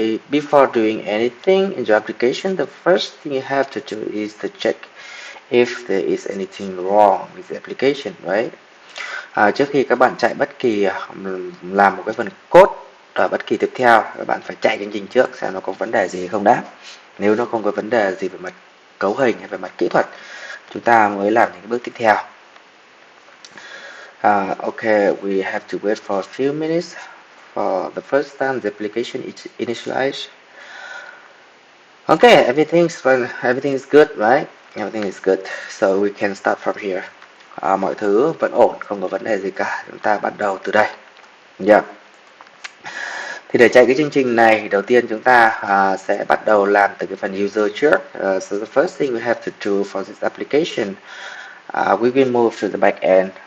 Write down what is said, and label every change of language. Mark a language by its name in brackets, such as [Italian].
[English] Before doing anything in your application, the first thing you have to do is to check if there is anything wrong with the application, right? [Vietnamese] Trước khi các bạn chạy bất kỳ làm một cái phần code ở bất kỳ tiếp theo, các bạn phải chạy chương trình trước xem nó có vấn đề gì không đã. Nếu nó không có vấn đề gì về mặt cấu hình hay về mặt kỹ thuật, chúng ta mới làm những bước tiếp theo. [English] Okay, we have to wait for a few minutes for the first time the application is initialized. Okay, everything's fine, everything is good, right? Everything is good, so we can start from here. [Vietnamese] Mọi thứ vẫn ổn, không có vấn đề gì cả. Chúng ta bắt đầu từ đây. [English] Yeah. [Vietnamese] Thì để chạy cái chương trình này, đầu tiên chúng ta sẽ bắt đầu làm từ cái phần user trước. [English] So the first thing we have to do for this application, we will move to the back end.